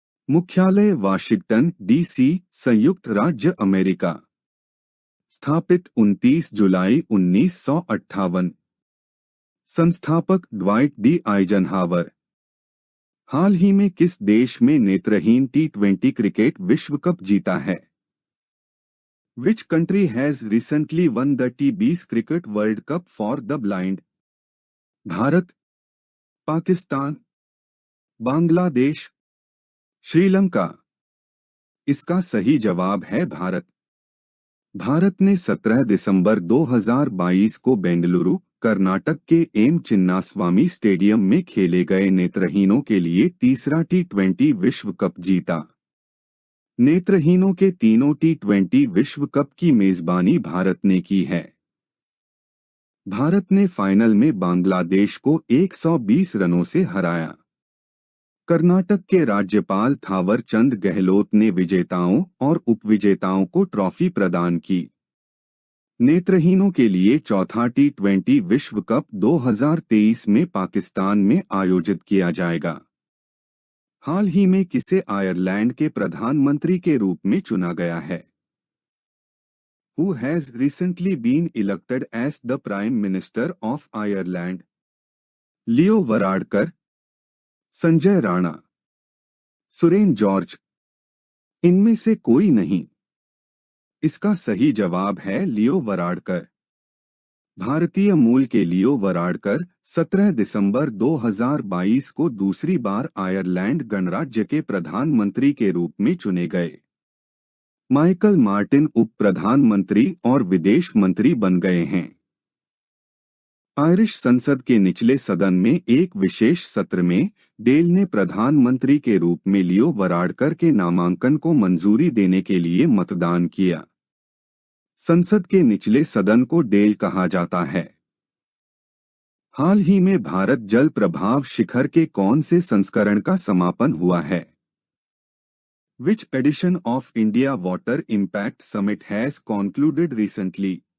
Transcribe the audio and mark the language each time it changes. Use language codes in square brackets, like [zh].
[hi] मुख्यालय Washington DC, संयुक्त राज्य अमेरिका। स्थापित 29 जुलाई 1958। संस्थापक ड्वाइट डी आइजनहावर। हाल ही में किस देश में नेत्रहीन T20 क्रिकेट विश्व कप जीता है? [en] Which country has recently won the T20 Cricket World Cup for the Blind? [hi] Bharat, Pakistan, Bangladesh, Sri Lanka. इसका सही जवाब है भारत। भारत ने 17 दिसंबर 2022 को बेंगलुरु, कर्नाटक के एम चिन्नास्वामी स्टेडियम में खेले गए नेत्रहीनों के लिए तीसरा T20 विश्व कप जीता। नेत्रहीनों के तीनों T20 विश्व कप की मेजबानी भारत ने की है। भारत ने फाइनल में बांग्लादेश को 120 रनों से हराया। कर्नाटक के राज्यपाल थावर चंद गहलोत ने विजेताओं और उपविजेताओं को ट्रॉफी प्रदान की। नेत्रहीनों के लिए चौथा T20 विश्व कप 2023 में पाकिस्तान में आयोजित किया जाएगा। हाल ही में किसे आयरलैंड के प्रधानमंत्री के रूप में चुना गया है? [en] Who has recently been elected as the Prime Minister of Ireland? [hi] Leo Varadkar, Sanjay Rana, Suren George. इनमें से कोई नहीं। इसका सही जवाब है लियो वराडकर। भारतीय मूल के लियो वराडकर 17 दिसंबर 2022 को दूसरी बार आयरलैंड गणराज्य के प्रधानमंत्री के रूप में चुने गए। माइकल मार्टिन उप प्रधानमंत्री और विदेश मंत्री बन गए हैं। आयरिश संसद के निचले सदन में एक विशेष सत्र में डेल ने प्रधानमंत्री के रूप में लियो वराडकर के नामांकन को मंजूरी देने के लिए मतदान किया। संसद के निचले सदन को डेल कहा जाता है। हाल ही में भारत जल प्रभाव शिखर के कौन से संस्करण का समापन हुआ है? [en] Which edition of India Water Impact Summit has concluded recently?